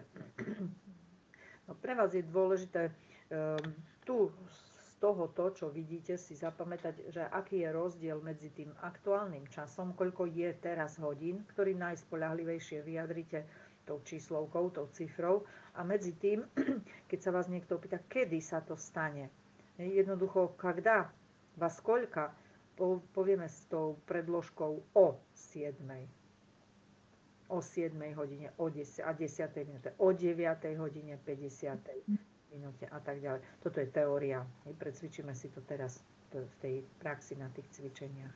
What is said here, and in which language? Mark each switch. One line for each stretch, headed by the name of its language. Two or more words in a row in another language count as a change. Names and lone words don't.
Slovak: No, pre vás je dôležité tu z tohoto, čo vidíte, si zapamätať, že aký je rozdiel medzi tým aktuálnym časom, koľko je teraz hodín, ktorý najspoľahlivejšie vyjadrite tou číslovkou, tou cifrou, a medzi tým, keď sa vás niekto opýta, kedy sa to stane. Jednoducho,
Russian: когда, во сколько,
Slovak: povieme s tou predložkou o 7. o 7 hodine, o 10 a 10 minúte, o 9 hodine, 50 minúte a tak ďalej. Toto je teória. Precvičíme si to teraz v tej praxi na tých cvičeniach.